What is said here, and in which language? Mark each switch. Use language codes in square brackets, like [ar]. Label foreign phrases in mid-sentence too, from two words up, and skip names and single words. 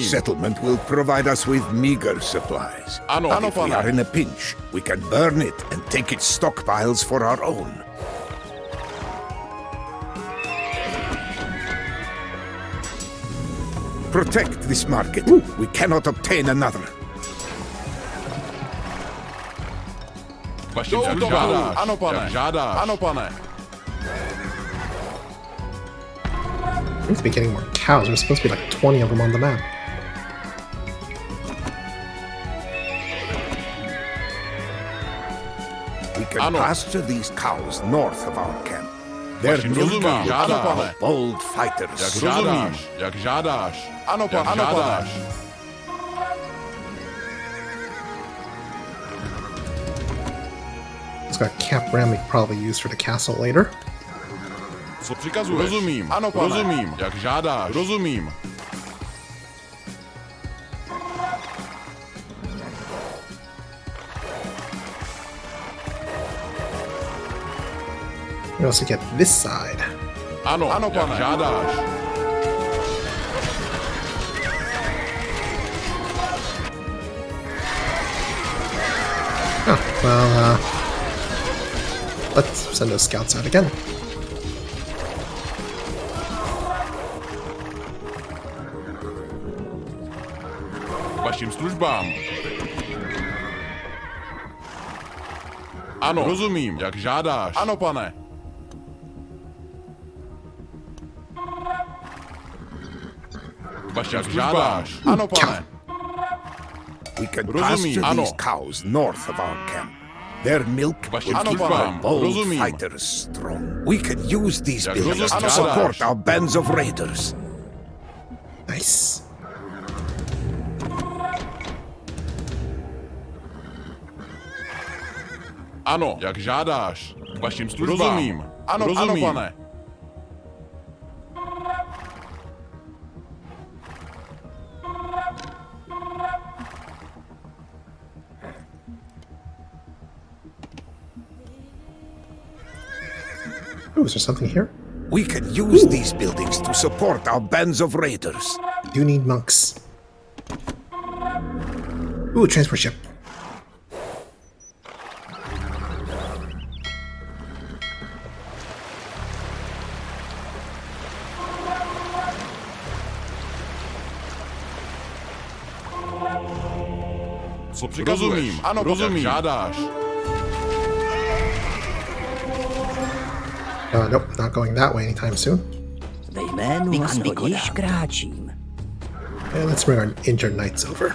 [en] settlement will provide us with meager supplies. [cs] Ano, [en] But [cs] ano, [en] if we [cs] pane. [en] are in a pinch, we can burn it and take its stockpiles for our own. Protect this market. We cannot obtain another. [cs] Vašim službám. Ano, pane. Jak žádáš. Ano, pane. [en] We need to be getting more cows. There's supposed to be like 20 of them on the map. We can [cs] Ano. [en] pasture these cows north of our camp. Their [cs] Vašim [en] milk [cs] rozumím. [en] will [cs] Ano, [en] allow [cs] pane. [en] bold fighters. [cs] Jak žádáš. Jak žádáš. Ano, pane. Ano, žádáš. [en] It's got a cap ram we could probably use for the castle later. [cs] Co přikazuješ? Rozumím. Ano, pane. Rozumím. Jak žádáš. Rozumím. [en] We also get this side. [cs] Ano, ano, pane. Jak žádáš. [en] Oh, well, let's send those scouts out again. [cs] Vašim službám. Ano, rozumím. Jak žádáš. Ano, pane. Vašim žádáš. Ano, pane. [en] We can [cs] Rozumím, [en] pasture [cs] ano. [en] these cows north of our camp. Their milk [cs] Vašim [en] will keep [cs] službám. [en] our bold [cs] Rozumím. [en] fighters strong. We can use these [cs] Jak [en] buildings to [cs] rozumím. [en] support our bands of raiders. Nice. [cs] Ano, jak žádáš. Vašim službám. Rozumím. Ano, rozumím. Ano, pane. [en] Oh, is there something here? We can use these buildings to support our bands of raiders. Do need monks. Ooh, transport ship. [cs] Co přikazuješ? Rozumím, ano, rozumím. Jak žádáš. [en] Nope, not going that way anytime soon. [cs] Ve jménu ano, již kráčím. [en] And let's bring our injured knights over.